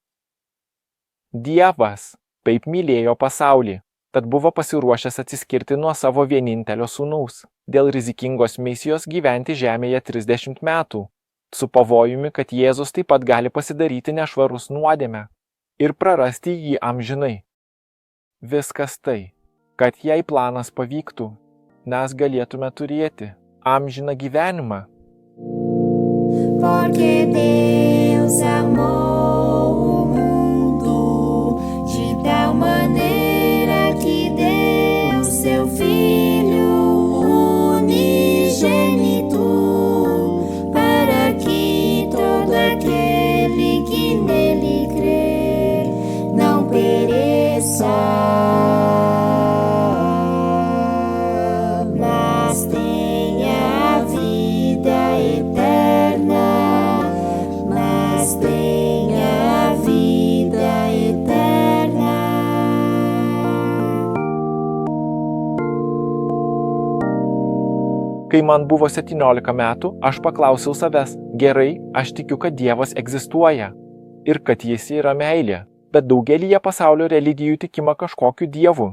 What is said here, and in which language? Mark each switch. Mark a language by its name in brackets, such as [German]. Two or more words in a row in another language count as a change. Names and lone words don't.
[Lithuanian] Dievas taip mylėjo pasaulį, tad buvo pasiruošęs atsiskirti nuo savo vienintelio sūnaus, dėl rizikingos misijos gyventi žemėje 30 metų, su pavojumi, kad Jėzus taip pat gali pasidaryti nešvarus nuodėmę ir prarasti jį amžinai. Viskas tai, kad jei planas pavyktų, mes galėtume turėti amžiną gyvenimą. [Portuguese] Porque Deus amou o mundo de tal maneira que deu seu Filho unigênito, para que todo aquele que nele crê não pereça, mas tenha a vida eterna, mas tenha a vida eterna. [Lithuanian] Kai man buvo 17 metų, aš paklausiau savęs, gerai, aš tikiu, kad Dievas egzistuoja ir kad jis yra meilė, bet daugelyje pasaulio religijų tikima kažkokiu dievu.